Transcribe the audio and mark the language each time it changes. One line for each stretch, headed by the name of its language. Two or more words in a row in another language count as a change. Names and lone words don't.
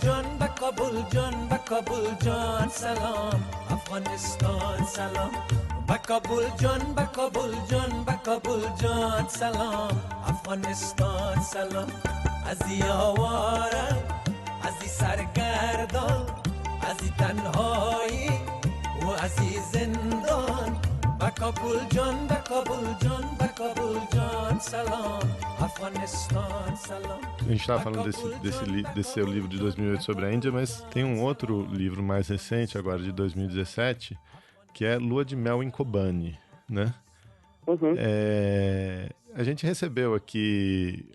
Persian: جان سلام افغانستان سلام بکابل جان سلام افغانستان سلام از این آوارم از این سرگردان از این تنهایی و از این زندان بکابل جان سلام Afeganistão, salam.
Portuguese: A gente estava falando desse seu livro de 2008 sobre a Índia, mas tem um outro livro mais recente, agora de 2017, que é Lua de Mel em Kobani, né? Uhum. A gente recebeu aqui...